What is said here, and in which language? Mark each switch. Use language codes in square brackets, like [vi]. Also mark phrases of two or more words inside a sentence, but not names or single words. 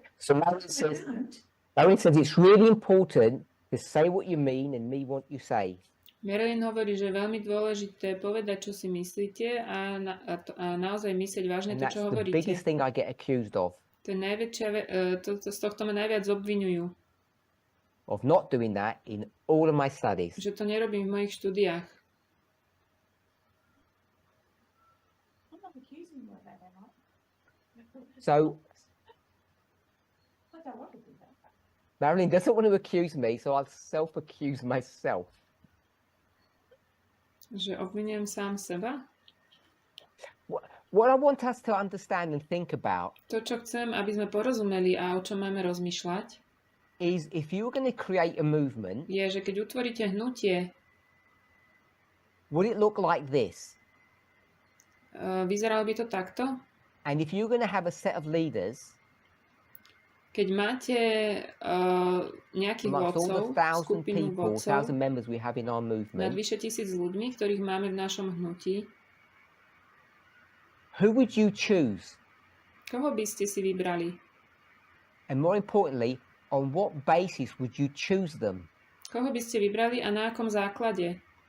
[en] So Marilyn says it's really important to say what you mean and mean what you say. [sk] Marilyn hovorí, že je veľmi dôležité povedať, čo si myslíte a naozaj myslieť vážne [en] And [sk] to, [en] that's [sk] čo [en] the [sk] hovoríte. [en] biggest thing I get accused of [sk] To je najväčšia, z tohto ma najviac obviňujú, [en] not doing that in all of my studies. [sk] že to nerobím v mojich štúdiách. [en] I'm not accusing you of that, am I? So I don't want to do that. Marilyn doesn't want to accuse me, so I'll self-accuse myself. [sk] Že obvinujem sám seba. [en] What I want us to understand and think about [sk] To, čo chcem, aby sme porozumeli a o čom máme rozmýšľať, [en] is if you were going to create a movement, [sk] je, že keď utvoríte hnutie, [en] would it look like this? [sk] vyzeralo by to takto? [en] And if you're going to have a set of leaders [sk] Keď máte nejakých [en] amongst all [sk] vodcov, [en] the 1,000 [sk] skupinu [en] people, 1,000 [sk] vodcov, [en] members we have in our [sk] nad [en] movement, [sk] vyše 1000 ľuďmi, ktorých máme v našom hnutí, [en] who would you choose? [sk] koho by ste si vybrali? [en] And more importantly, on what basis would you choose them? [sk] Koho by ste vybrali a na akom základe?